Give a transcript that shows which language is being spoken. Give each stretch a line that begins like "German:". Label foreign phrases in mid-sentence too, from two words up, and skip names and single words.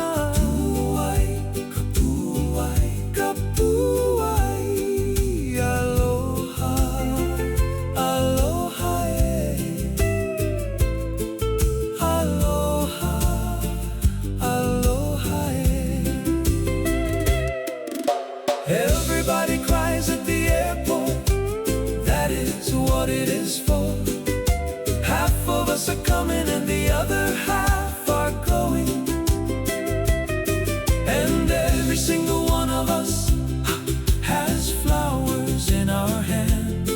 Hawaiian: Puai, kapuai, kapuai. Aloha, aloha e. Aloha, aloha e.
English: Everybody cries at the airport. That is what it is for. Half of us are coming and the other half are going. And every single one of us has flowers in our hands.